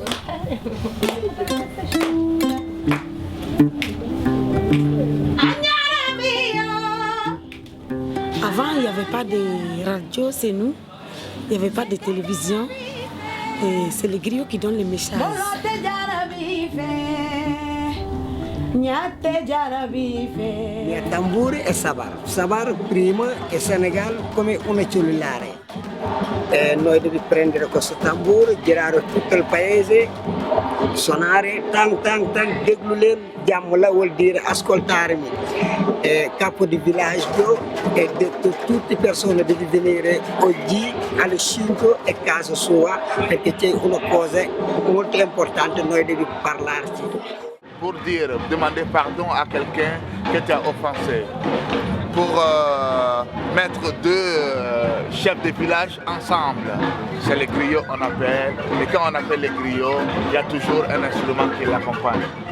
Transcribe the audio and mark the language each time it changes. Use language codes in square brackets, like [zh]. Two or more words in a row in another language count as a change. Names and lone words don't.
[fr] Avant, il n'y avait pas de radio, c'est nous. Il n'y avait pas de télévision. Et c'est les griots qui donnent les messages. [it] Tamburi e Sabar. Sabar prima e Senegal come un cellulare. Noi dobbiamo prendere questo tamburo, girare tutto il paese, suonare, tang, [wo] déglu leen jàmm la [it] vuol dire ascoltarmi. Capo di villaggio e detto tutte le persone devono venire oggi alle 5 a casa sua perché c'è una cosa molto importante, noi dobbiamo parlarci. [fr] Pour dire, demander pardon à quelqu'un qui t'a offensé. Pour mettre deux chefs de village ensemble. C'est les griots on appelle. Et quand on appelle les griots, il y a toujours un instrument qui l'accompagne.